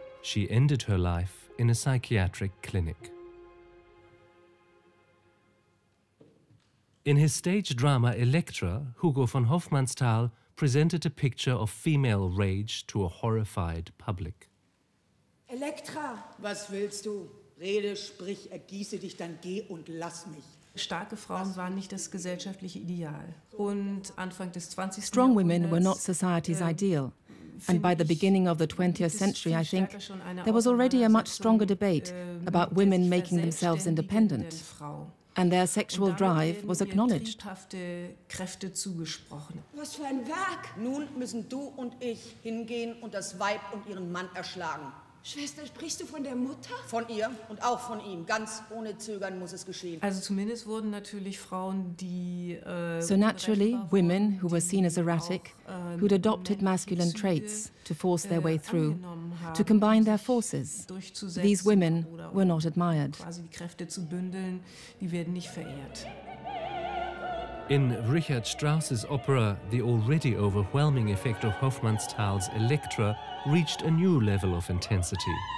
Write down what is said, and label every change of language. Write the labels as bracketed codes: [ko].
[en] She ended her life in a psychiatric clinic. In his stage drama Elektra, Hugo von Hofmannsthal presented a picture of female rage to a horrified public. [de] Elektra, was willst du? Rede, sprich, ergieße dich, dann geh und lass mich. Starke Frauen waren nicht das gesellschaftliche Ideal. Und Anfang des 20. [en] Strong women were not society's ideal. And by the beginning of the 20th century, I think, there was already a much stronger debate about women making themselves independent. And their sexual drive was acknowledged. [de] Was für ein Werk! Nun müssen du und ich hingehen und das Weib und ihren Mann erschlagen. Schwester, sprichst du von der Mutter? Von ihr und auch von ihm. Ganz ohne Zögern muss es geschehen. Also zumindest wurden natürlich Frauen, die [en] So naturally, women who were seen as erratic, who'd adopted masculine traits to force their way through, to combine their forces, these women were not admired. [de] quasi die Kräfte zu bündeln, die werden nicht verehrt. [en] In Richard Strauss's opera, the already overwhelming effect of Hofmannsthal's Elektra reached a new level of intensity.